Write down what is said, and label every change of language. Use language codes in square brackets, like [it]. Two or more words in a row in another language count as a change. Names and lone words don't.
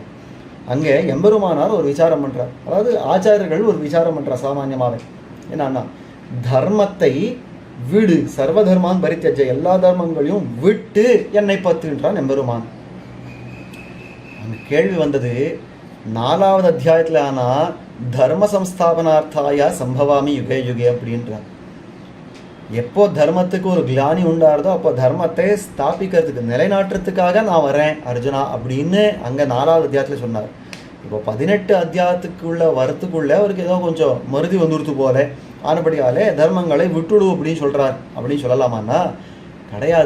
[ta] அங்கே எம்பெருமானார் ஒரு விசாரம் பண்ணுறார், அதாவது ஆச்சாரியர்கள் ஒரு விசாரம் பண்ணுறார் சாமான்யமாகவே. என்னன்னா தர்மத்தை விடு, [sa] सर्वधर्मान् परित्यज्य [ta] எல்லா தர்மங்களையும் விட்டு என்னை பத்துன்றான் எம்பெருமான். அங்கே கேள்வி வந்தது 4வது அத்தியாயத்தில். ஆனால் [sa] धर्म संस्थापनार्थाय सम्भवामि युगे युगे [ta] அப்படின்றார். எப்போ தர்மத்துக்கு ஒரு கிளானி உண்டாருதோ அப்போ தர்மத்தை ஸ்தாபிக்கிறதுக்கு நிலைநாட்டுறதுக்காக நான் வரேன் அர்ஜுனா அப்படின்னு அங்கே 4வது அத்தியாயத்தில் சொன்னார். இப்போ 18 அத்தியாயத்துக்குள்ள வரத்துக்குள்ளே அவருக்கு ஏதோ கொஞ்சம் மருதி வந்துடுத்து போல ஆனபடியாலே தர்மங்களை விட்டுடு அப்படின்னு சொல்கிறார் அப்படின்னு சொல்லலாமான்னா கிடையாது.